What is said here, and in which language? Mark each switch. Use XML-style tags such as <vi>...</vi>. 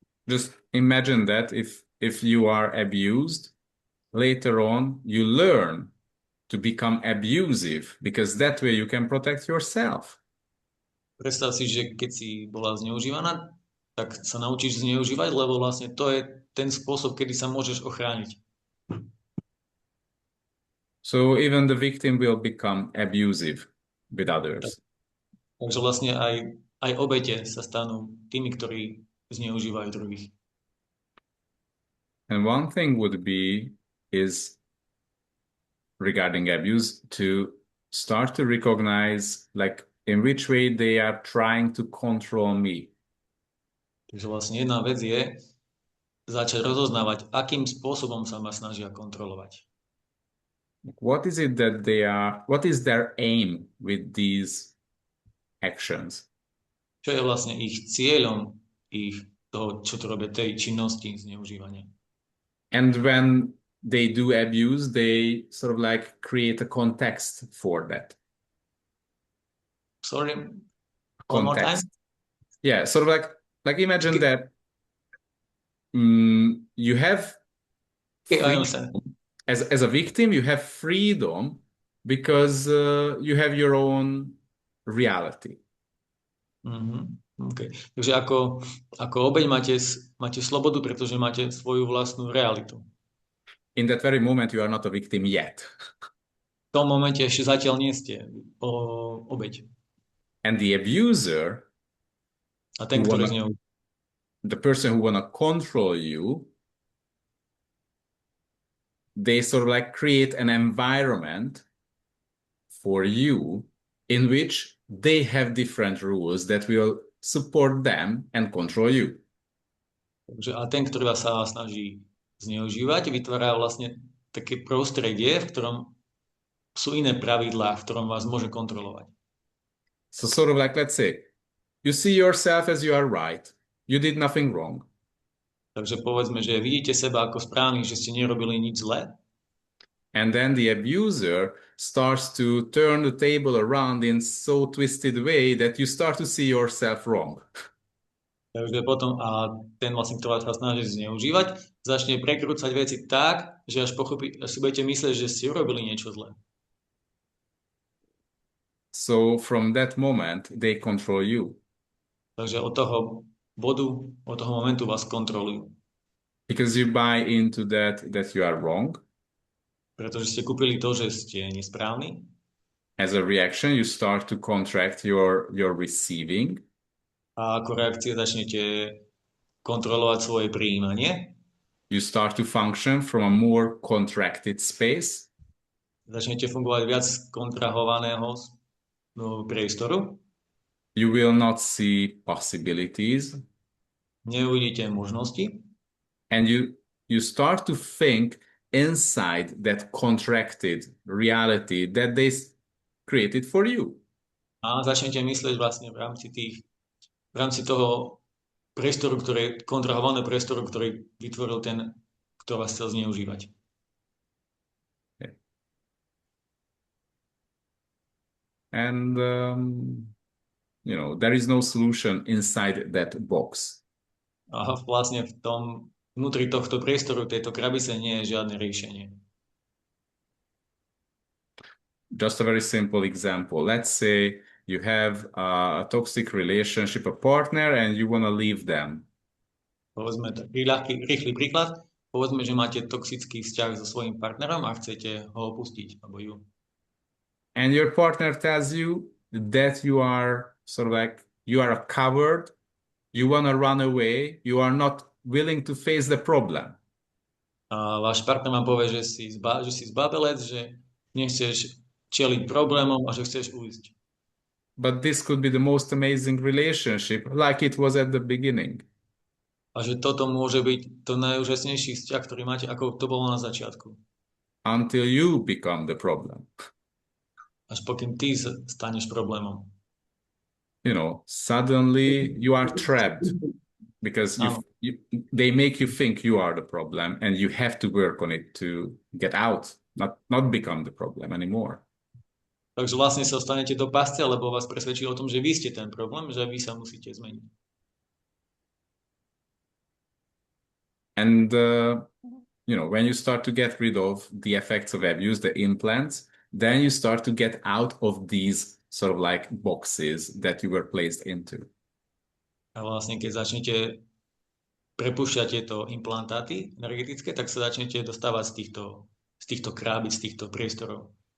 <en>Just imagine that if you are abused, later on you learn to become abusive, because that way you can protect yourself.</en> <sk>Predstav si, že keď si bola zneužívaná, tak sa naučíš zneužívať, lebo vlastne to je ten spôsob, kedy sa môžeš ochrániť.</sk> <en>So even the victim will become abusive with others.</en> <sk>Takže vlastne aj obete sa stanú tými, ktorí zneužívajú druhých.</sk> <en>And one thing would be is regarding abuse to start to recognize like in which way they are trying to control me.</en> <sk>Takže vlastne jedna vec je začať rozoznávať, akým spôsobom sa ma snažia kontrolovať.</sk> <en>What is it that what is their aim with these actions?</en> <sk>Čo je vlastne ich cieľom, toho, čo to robia, tej činnosti zneužívania.</sk> <en>And when they do abuse, they sort of like create a context for that. Sorry, one more time? Yeah, sort of like imagine that you have I understand. As a victim, you have freedom because you have your own reality. Okay.</en> <sk>Takže ako obeť máte slobodu, pretože máte svoju vlastnú realitu.</sk> <en>In that very moment, you are not a victim yet.</en> <sk>V tom momente ešte zatiaľ nie ste obeť.</sk> <en>And the abuser,</en> <sk>a ten, ktorý</sk> <en>the person who wanna control you, they sort of like create an environment for you in which they have different rules that will support them and control you.</en> <sk>Takže a ten, ktorý vás sa snaží zneužívať, vytvára vlastne také prostredie, v ktorom sú iné pravidlá, v ktorom vás môže kontrolovať.</sk> <en>So sort of like, let's say, you see yourself as you are right. You did nothing wrong.</en> <sk>Takže povedzme, že vidíte seba ako správny, že ste nerobili nič zlé.</sk> <en>And then the abuser starts to turn the table around in so twisted way that you start to see yourself wrong.</en> <sk>Takže potom ten vlastne, ktorý vás snaží zneužívať, začne prekrúcať veci tak, že až si budete myslieť, že ste urobili niečo zlé.</sk> <en>So from that moment, they control you.</en> <sk>Takže od toho bodu, od toho momentu vás kontrolujú.</sk> <en>Because you buy into that you are wrong.</en> <sk>Pretože ste kúpili to, že ste nesprávni.</sk> <en>As a reaction, you start to contract your receiving.</en> <sk>A ako reakcia začnete kontrolovať svoje prijímanie.</sk> <en>You start to function from a more contracted space.</en> <sk>Začnete fungovať viac kontrahovaného priestoru.</sk> <en>You will not see possibilities.</en> <sk>Neuvidíte možnosti.</sk> <en>And you start to think inside that contracted reality that they created for you.</en> <sk>A začnete myslieť vlastne v rámci toho priestoru, kontrahovaného priestoru, ktorý vytvoril ten, kto vás chcel zneužívať.</sk> <en>And, there is no solution inside that box.</en> <sk>A vlastne vnútri tohto priestoru, tejto krabice nie je žiadne riešenie.</sk> <en>Just a very simple example. Let's say you have a toxic relationship, a partner, and you want to leave them.</en> <sk>Povedzme taký rýchly príklad. Povedzme, že máte toxický vzťah so svojím partnerom a chcete ho opustiť, alebo ju.</sk> <en>And your partner tells you that you are sort of like, you are a coward, you want to run away, you are not willing to face the problem.</en> <sk>A váš partner vám povie, že si zbabelec, že nechceš čeliť problémom a že chceš ujsť.</sk> <en>But this could be the most amazing relationship, like it was at the beginning.</en> <sk>A že toto môže byť to najúžasnejší vzťah, ktorý máte, ako to bolo na začiatku.</sk> <en>Until you become the problem.</en> <sk>Až pokým ty staneš problémom.</sk> <en>Suddenly you are trapped because they make you think you are the problem and you have to work on it to get out, not become the problem anymore.</en> <sk>Takže vlastne sa dostanete do pasce, lebo vás presvedčí o tom, že vy ste ten problém, že vy sa musíte zmeniť.</sk> <en>And, when you start to get rid of the effects of abuse, the implants, then you start to get out of these sort of like boxes that you were placed into.</en> <sk>A vlastne, keď začnete prepúšťať tieto implantáty energetické, tak sa začnete dostávať z týchto krábic, z týchto priestorov.</sk>